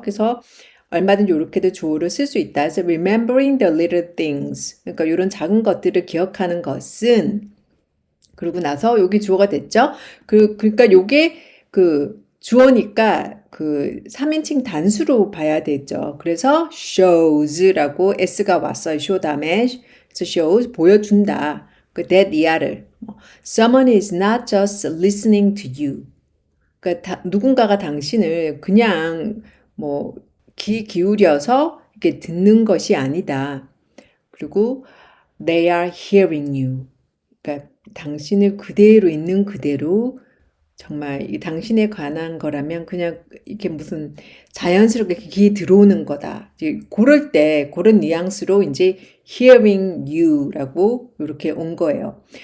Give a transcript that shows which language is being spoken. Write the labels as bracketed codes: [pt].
[ko] 그래서 얼마든지 이렇게도 주어를 쓸 수 있다. 그래서 [en] remembering the little things [ko] 그러니까 이런 작은 것들을 기억하는 것은 그러고 나서 여기 주어가 됐죠. 그러니까 요게 주어니까 3인칭 단수로 봐야 되죠. 그래서 shows라고 s가 왔어요. show 다음에 그래서 shows 보여준다. [en] that [ko] 이하를 [en] someone is not just listening to you. [ko] 그러니까 누군가가 당신을 그냥 뭐 귀 기울여서 이렇게 듣는 것이 아니다. 그리고 [en] they are hearing you. [ko] 그러니까 당신을 그대로 있는 그대로 정말 이 당신에 관한 거라면 그냥 이렇게 무슨 자연스럽게 귀에 들어오는 거다. 이제 그럴 때 그런 뉘앙스로 이제 [en] hearing you [ko] 라고 이렇게 온 거예요.